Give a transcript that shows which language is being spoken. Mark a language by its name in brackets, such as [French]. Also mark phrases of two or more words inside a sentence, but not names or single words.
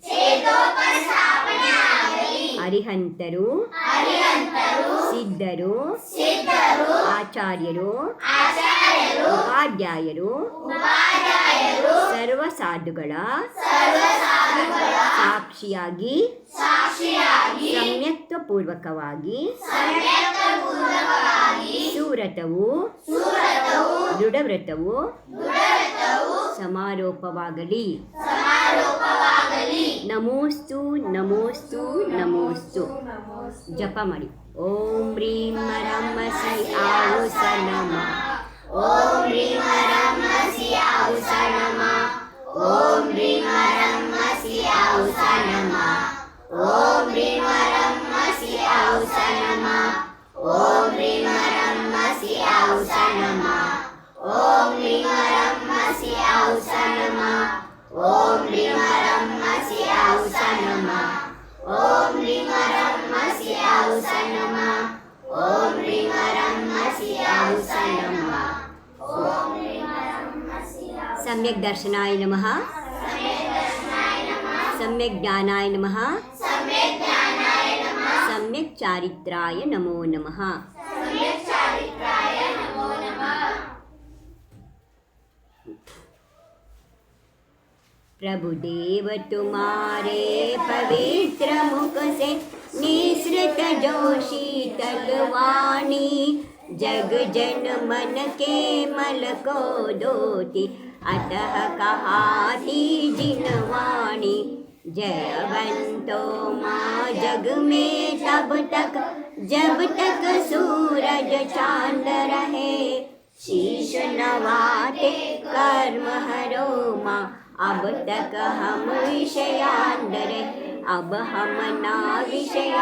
[Kannada] ಅರಿಹಂತರು, ಸಿದ್ಧರು, ಆಚಾರ್ಯರು, ಉಪಾಧ್ಯಾಯರು, ಸರ್ವ ಸಾಧುಗಳ ಸಾಕ್ಷಿಯಾಗಿ ಸಮ್ಯಕ್ತ ಪೂರ್ವಕವಾಗಿ ಸುವ್ರತವು ದೃಢವ್ರತವು ಸಮಾರೋಪವಾಗಲಿ. [Sanskrit] ನಮೋಸ್ತು ನಮೋಸ್ತು ನಮೋಸ್ತು. [Kannada] ಜಪ ಮಾಡಿ. [Sanskrit] ಓಂ ಹ್ರೀಂ ರಮಸಿ ಆಹುಸ ನಮ, ಓಂ ಹ್ರೀಂ ರಮಸಿ ಆಹುಸ ನಮ, ಓಂ ಹ್ರೀಂ ರಮಸಿ ಆಹುಸ ನಮ, ಓಂ ಹ್ರೀಂ ರಮಸಿ ಆಹುಸ ನಮ, ಓಂ ಹ್ರೀಂ ರಮಸಿ ಆಹುಸ ನಮ, ಓಂ ಹ್ರೀಂ ರಮಸಿ ಆಹುಸ ನಮ, ಓಂ ಹ್ರೀಂ ರಮಸಿ ಆಹುಸ ನಮ, ಓಂ ಹ್ರೀಂ ರಮಸಿ ಆಹುಸ ನಮ, ಓಂ ಹ್ರೀಂ ರಮಸಿ ಆಹುಸ ನಮ. ಸಮ್ಯಕ್ ದರ್ಶನಾಯ ನಮಃ. सम्यक् ज्ञानाय नमः सम्यक् चारित्राय नमो नमः [Hindi] प्रभुदेव तुम्हारे पवित्र मुख से निसृत जो शीतल वाणी जग जन मन के मल को धोती अतः कहाती जिनवाणी जयवंतो माँ जग में तब तक जब तक सूरज चांद रहे शीश नवाते कर्म हरो माँ अब तक हम विषयान डरे अब हम ना विषयान।